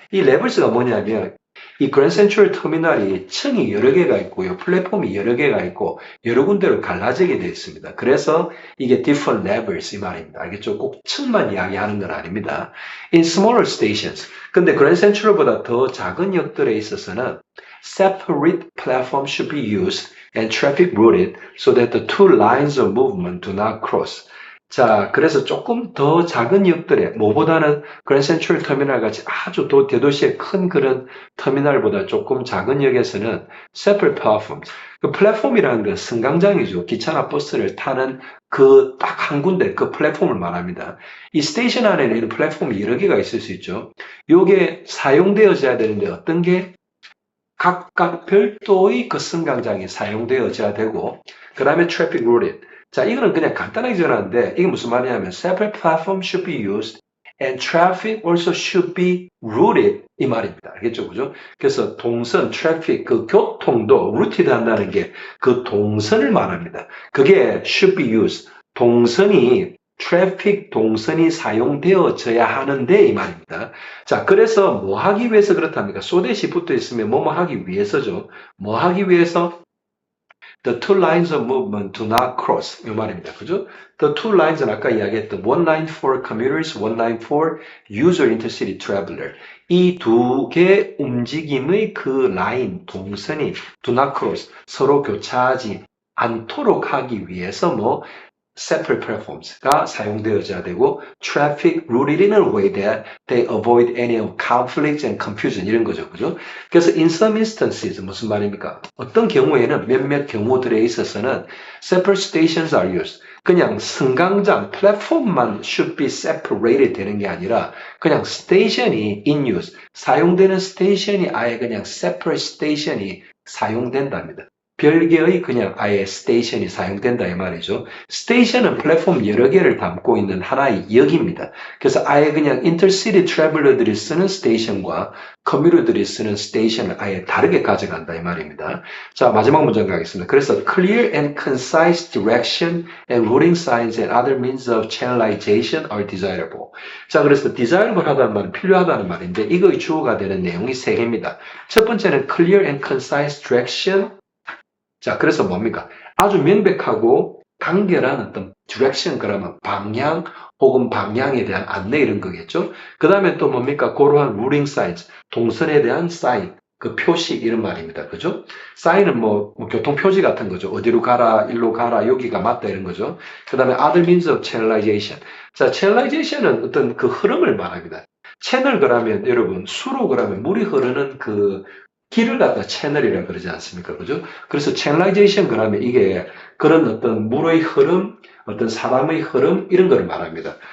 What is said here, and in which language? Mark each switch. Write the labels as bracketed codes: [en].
[ko] 이 levels가 뭐냐면, 이 그랜드 센트럴 터미널이 층이 여러 개가 있고요. 플랫폼이 여러 개가 있고 여러 군데로 갈라지게 되어 있습니다. 그래서 이게 [en] different levels [ko] 이 말입니다. 알겠죠? 꼭 층만 이야기하는 건 아닙니다. [en] In smaller stations. [ko] 근데 그랜드 센트럴보다 더 작은 역들에 있어서는 [en] separate platforms should be used and traffic routed so that the two lines of movement do not cross. [ko] 자, 그래서 조금 더 작은 역들에, 뭐보다는 그랜드 센트럴 터미널 같이 아주 대도시의 큰 그런 터미널보다 조금 작은 역에서는 [en] separate platforms. [ko] 그 플랫폼이라는 건 승강장이죠. 기차나 버스를 타는 그 딱 한 군데 그 플랫폼을 말합니다. 이 스테이션 안에는 이런 플랫폼이 여러 개가 있을 수 있죠. 요게 사용되어져야 되는데 어떤 게 각각 별도의 그 승강장이 사용되어져야 되고, 그 다음에 [en] traffic routed. [ko] 자, 이거는 그냥 간단하게 전하는데 이게 무슨 말이냐면 [en] separate platform should be used and traffic also should be routed [ko] 이 말입니다. 알겠죠? 그죠? 그래서 동선, traffic, 그 교통도 routed 한다는 게 그 동선을 말합니다. 그게 [en] should be used. [ko] 동선이 트래픽 동선이 사용되어져야 하는데 이 말입니다. 자, 그래서 뭐 하기 위해서 그렇답니까? 소댓이 붙어 있으면 뭐뭐 하기 위해서죠. 뭐 하기 위해서? [en] The two lines of movement do not cross. [ko] 이 말입니다. 그죠? [en] The two lines는 [ko] 아까 이야기했던 [en] one line for commuters, one line for user intercity traveler. [ko] 이 두 개 움직임의 그 라인, 동선이 [en] do not cross. [ko] 서로 교차하지 않도록 하기 위해서 [en] separate platforms가 [ko] 사용되어져야 되고 [en] traffic routed in a way that they avoid any conflicts and confusion 이런 거죠. [ko] 그죠? 그래서 [en] in some instances [ko] 무슨 말입니까? 어떤 경우에는 몇몇 경우들에 있어서는 [en] separate stations are used. [ko] 그냥 승강장, 플랫폼만 [en] should be separated [ko] 되는 게 아니라 그냥 스테이션이 [en] in use, [ko] 사용되는 스테이션이 아예 그냥 separate station이 사용된답니다. 별개의 그냥 아예 스테이션이 사용된다 이 말이죠. 스테이션은 플랫폼 여러 개를 담고 있는 하나의 역입니다. 그래서 아예 그냥 인터시티 트래블러들이 쓰는 스테이션과 커뮤터들이 쓰는 스테이션을 아예 다르게 가져간다 이 말입니다. 자, 마지막 문장 가겠습니다. 그래서 [en] clear and concise direction and routing signs and other means of channelization are desirable. [ko] 자, 그래서 desirable 하다는 말은 필요하다는 말인데 이거의 주어가 되는 내용이 세 개입니다. 첫 번째는 [en] clear and concise direction. [ko] 자, 그래서 뭡니까? 아주 명백하고 간결한 어떤 direction, 그러면 방향 혹은 방향에 대한 안내 이런 거겠죠? 그 다음에 또 뭡니까? 그러한 [en] routing signs, [ko] 동선에 대한 sign, 그 표시 이런 말입니다. 그죠? sign은 교통 표지 같은 거죠. 어디로 가라, 일로 가라, 여기가 맞다 이런 거죠. 그 다음에 [en] other means of channelization. [ko] 자, channelization은 어떤 그 흐름을 말합니다. 채널 그러면 여러분, 수로 그러면 물이 흐르는 그 길을 갖다 채널이라 그러지 않습니까? 그죠? 그래서 channelization 그러면 이게 그런 어떤 물의 흐름, 어떤 사람의 흐름, 이런 걸 말합니다.